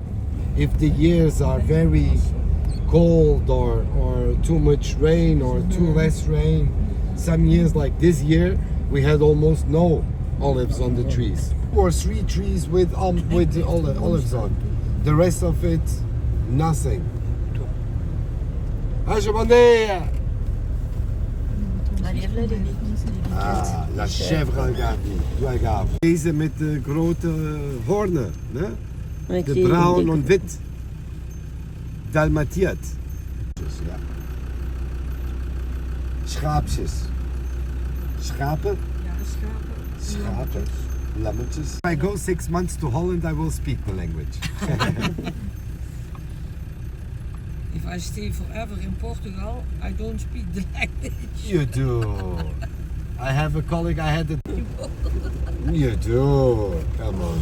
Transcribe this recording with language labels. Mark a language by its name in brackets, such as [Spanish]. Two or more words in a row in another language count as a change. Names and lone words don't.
[English] If the years are very cold or too much rain or too less rain, some years like this year we had almost no olives on the trees, or 3 trees with olives on. The rest of it, nothing. [French] Ah, la chèvre Algarve. [Dutch] Deze met de grote hoornen, ne? De bruin en wit. Dalmatiert. Ja. Schaapjes. Schapen? Ja, schapen. Schapen. Lammetjes. [English] If I go 6 months to Holland, I will speak the language. If I stay forever in Portugal, I don't speak the language. You do. I have a colleague, I had it. You do. Come on.